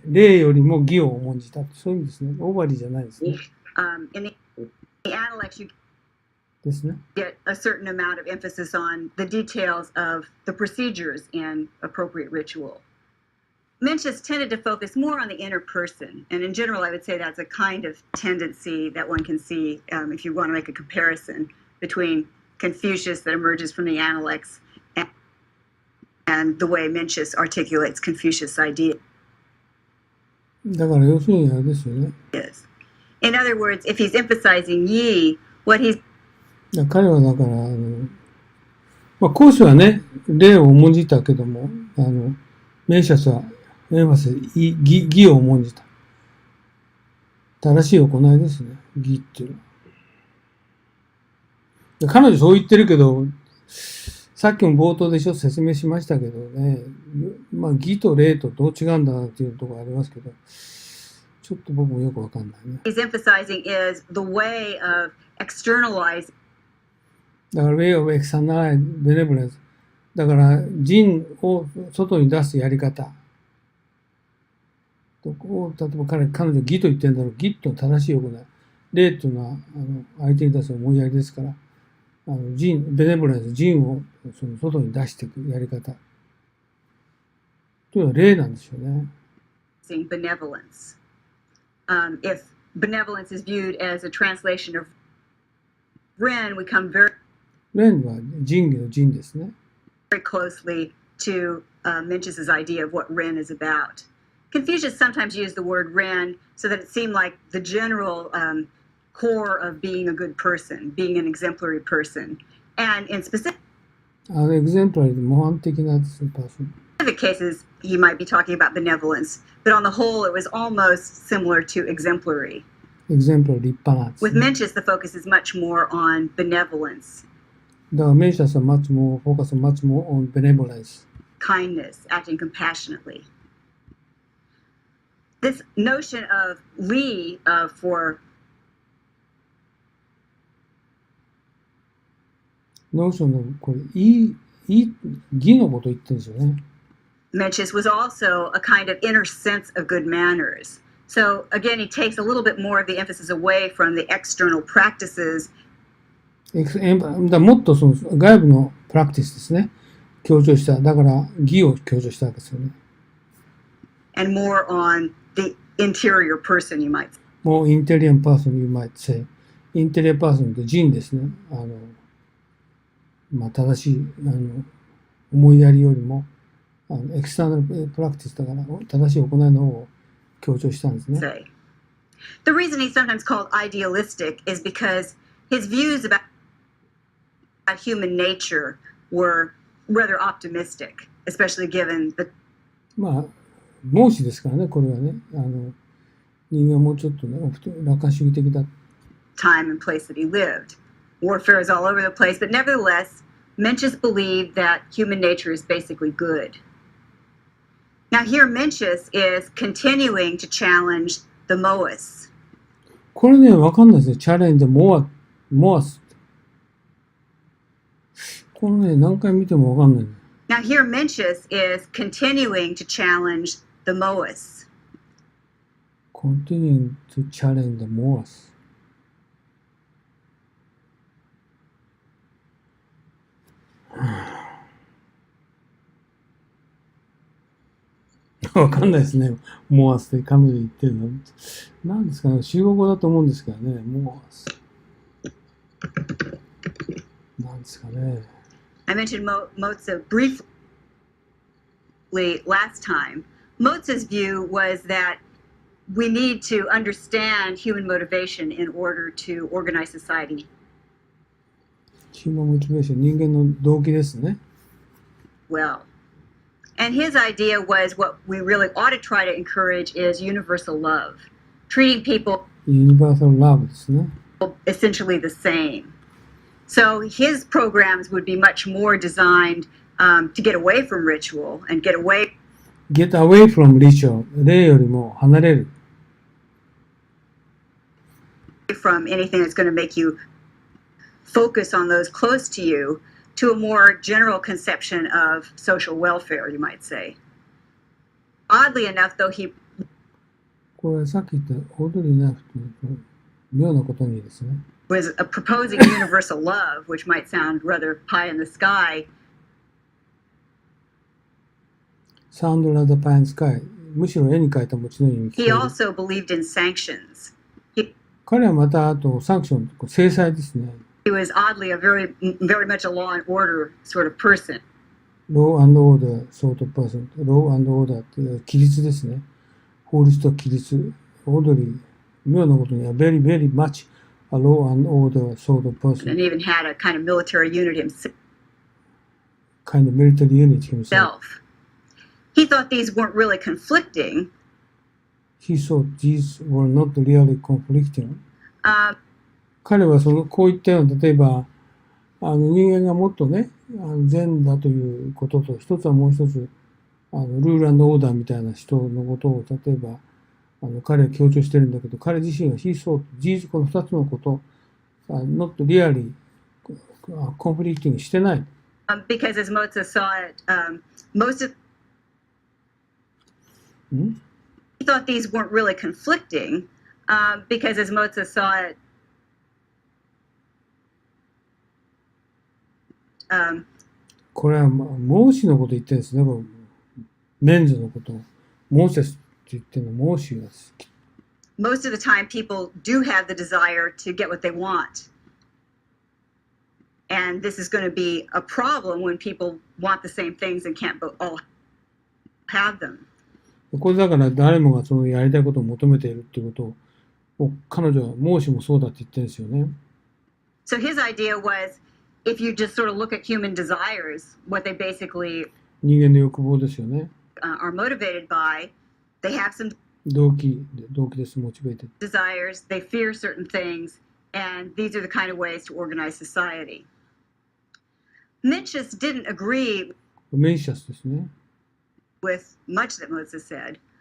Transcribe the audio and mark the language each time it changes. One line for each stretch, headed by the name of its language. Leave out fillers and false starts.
Japanese: 礼よりも義を重んじた。そういう意味ですね。オーバーリーじゃないですね。
English: In the analects, you
Japanese: ですね。
English: get a certain amount of emphasis on the details of the procedures in appropriate ritual. Mencius tended to focus more on the inner person, and in general, I would say that's a kind of tendency that one can see if you want to make a comparison between Confucius that emerges from the Analects and the way Mencius articulates Confucius' idea.
Japanese: だから要するにあれですよね。
English: In other words, if he's emphasizing ye, what he's
Japanese: 彼はだから講師はね、礼を重んじたけども、メンシャスはエンファス義を重んじた。正しい行いですね。義っていうのは。彼女そう言ってるけど、さっきも冒頭で説明しましたけどね、義と礼とどう違うんだっていうところありますけど、ちょっと僕もよくわかんないね。
English: He's emphasizing is the way of externalizing. だから way of external benevolence。
Japanese: だから仁を外に出すやり方。例えば彼女義と言ってるんだろう。義と正しい行い。礼というのは相手に出す思いやりですから、仁、ベネボレンス、仁をその外に出していくやり方。というのは礼なんですよね。
English: Benevolence. If benevolence is viewed as a translation of Ren, we come very
Japanese: 蓮は仁義の仁ですね。
English: very closely to Mencius's idea of what Ren is about. Confucius sometimes used the word Ren so that it seemed like the general core of being a good person, being an exemplary person. And in specific exemplary
Japanese: 模範的な
English: person. cases, he might be talking about benevolence, but on the whole, it was almost similar to exemplary.
Japanese: exemplary 立派な。
English: With Mencius, the focus is much more on benevolence.
Japanese: だからメンシャスは
English: much more focus on much more on benevolence. Kindness, acting compassionately. This notion of li for
Japanese: notion のこれ義のこと言ってるんですよね。
English: Mencius was also a kind of inner sense of good manners. So again, he takes a little bit more of the emphasis away from the external practices.
Japanese: もっとその外部のプラクティスですね。強調した。だから義を強調したわけですよね。
English: And more on the interior person, you might say. More interior person, you might say. Interior person
Japanese: って仁ですね。正しい思いやりよりもエクスターナルプラクティスだから正しい行いの方を強調したんですね。
English: The reason he's sometimes called idealistic is because his views about human nature were rather optimistic, especially given the
Japanese: 孟子ですからね、これはね。人間はもうちょっとね、楽観主義的だ。
English: time and place that he lived. Warfare is all over the place, but nevertheless, Mencius believed that human nature is basically good. Now here Mencius is continuing to challenge the Moas.
Japanese: これね、わかんないですね。
English: challenge the Moas。
Japanese: このね、何回見てもわかんない。
English: Now here Mencius is continuing to challenge the Moas. Continuing to challenge the Moas.
Japanese: わかんないですね。モアスって彼女言ってるの。何ですかね。中国語だと思うんですけどね。モアス。何ですかね。
English: I mentioned Mozart briefly last time. Mozart's view was that we need to understand human motivation in order to organize society. Human motivation
Japanese: 人間の動機ですね。
English: Well, and his idea was what we really ought to try to encourage is universal love, treating people Universal love ですね。 essentially the same. So his programs would be much more designed to get away from ritual and get away from ritual
Japanese: 礼よりも離れる
English: from anything that's going to make you focus on those close to you to a more general conception of social welfare, you might say. Oddly enough, though, he
Japanese: これさっき言ったオードリー・ナイフという妙なことにですね、
English: was proposing universal love, which might sound rather pie in the sky.
Japanese: サウンド・ラダ・パイン・スカイ、むしろ絵に描いた餅のように聞こ
English: He
Japanese: える。
English: also believed in sanctions.
Japanese: 彼はまたあとサンクション、制裁ですね。
English: He was oddly a very much a law and order sort of person.
Japanese: ロー・アンド・オーダー、ソート・パーソン、ロー・アンド・オーダーっていう規律ですね。法律と規律。オードリー、妙なことには
English: very much a law and order sort of person. And even had a kind of military unit Kind of military unit himself. himself. He thought these weren't really conflicting. He thought these were not really conflicting.
Japanese: 彼はこういったような、例えば、人間がもっとね、善だということと、一つはもう一つ、ルール&オーダーみたいな人のことを、例えば、彼は強調してるんだけど、彼自身は
English: he thought these
Japanese: この二つのこと、
English: not really conflicting
Japanese: してない。
English: Because as Mozart saw it, most of he thought these weren't really conflicting, because as Mozart saw it,
Japanese: これは孟子のこと言ってるんですね。これメンズのことを。モーセスって言ってるの孟子が好き。
English: most of the time people do have the desire to get what they want. And this is going to be a problem when people want the same things and can't all have them.
Japanese: これだから誰もがそのやりたいことを求めているっていうことを彼女は孟子もそうだって言ってるんですよね。
English: So his idea was, if you just sort of look at human desires, what they basically
Japanese: 人間の欲望ですよね。
English: are motivated by, they have some
Japanese: 動機です、モチベーテッド。
English: desires, they fear certain things, and these are the kind of ways to organize society. Mencius didn't agree
Japanese: メンシャスですね。
English: with much that Mozart said.